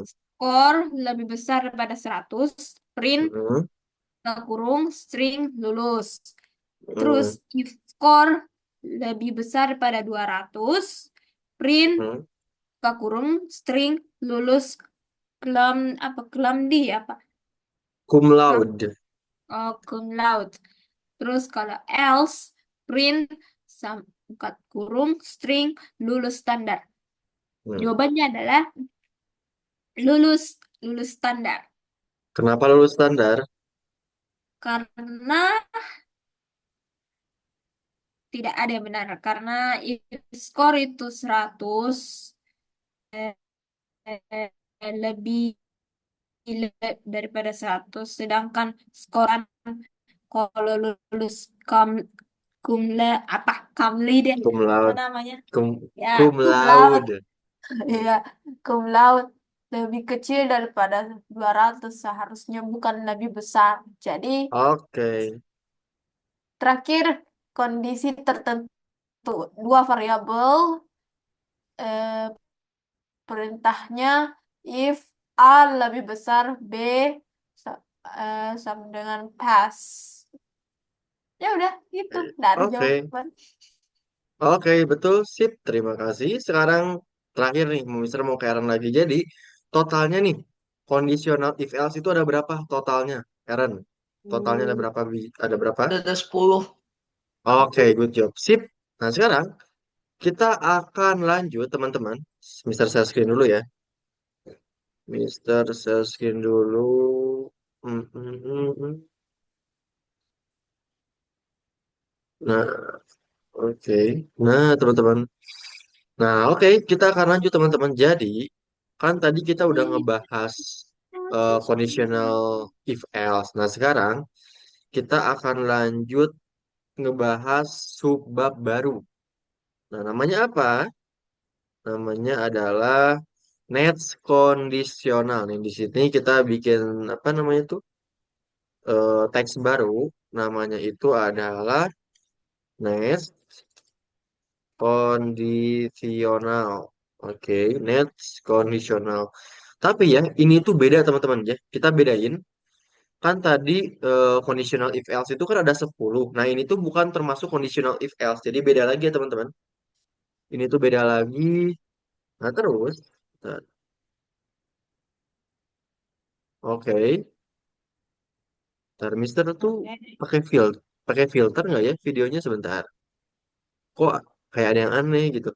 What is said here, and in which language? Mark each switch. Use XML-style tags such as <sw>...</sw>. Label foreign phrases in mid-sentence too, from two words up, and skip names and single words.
<id>score lebih besar daripada 100, print, mm, kurung, string, lulus. Terus, mm, if score lebih besar daripada 200, print, mm. kurung, string, lulus, kelam, apa, kelamdi, apa? Cum Kelam, laude.</id> <la>cum laude.</la> <id>Terus kalau else, print, buka kurung, string, lulus standar. Mm. Jawabannya adalah lulus, lulus standar. Kenapa lulus standar? Karena tidak ada yang benar. Karena if skor itu 100, eh, lebih daripada 100. Sedangkan skoran kalau lulus kam, kumla, apa, kamli deh. Cum Apa laude. namanya? Cum, Ya, cum</id> <la>cum laude.</la> <id>laude. Ya,</id> <la>cum laude</la> <id>lebih kecil daripada 200, seharusnya bukan lebih besar. Jadi, Oke. terakhir, kondisi tertentu. Dua variabel, eh, perintahnya if A lebih besar B, sama dengan pass. Ya udah, gitu. Nggak ada Oke. jawaban. Oke, betul. Sip. Terima kasih. Sekarang terakhir nih, Mister mau Karen lagi. Jadi, totalnya nih, kondisional if else itu ada berapa totalnya, Karen? Totalnya ada berapa? Ada berapa? Ada 10. Oke,</id> <en>good job.</en> <id>Sip. Nah, sekarang kita akan lanjut, teman-teman. Mister</id> <en>share screen</en> <id>dulu ya. Mister</id> <en>share screen</en> <id>dulu. Hmm, hmm, hmm, hmm. Nah, oke. Nah, teman-teman. Nah, oke, kita akan lanjut teman-teman. Jadi, kan tadi kita udah ngebahas</id> <en>conditional if else.</en> <id>Nah, sekarang kita akan lanjut ngebahas subbab baru. Nah, namanya apa? Namanya adalah</id> <en>next conditional.</en> <id>Nih, di sini kita bikin apa namanya tuh? Teks baru. Namanya itu adalah</id> <en>next kondisional.</en> <id>Oke,</id> <en>next conditional.</en> <id>Tapi ya, ini tuh beda teman-teman ya. Kita bedain. Kan tadi</id> <en>conditional if else</en> <id>itu kan ada 10. Nah, ini tuh bukan termasuk</id> <en>conditional if else.</en> <id>Jadi beda lagi ya teman-teman. Ini tuh beda lagi. Nah, terus. Nah, oke. Ntar Mister tuh Oke. pakai filter nggak ya videonya sebentar. Kok kayak ada yang aneh gitu.</id>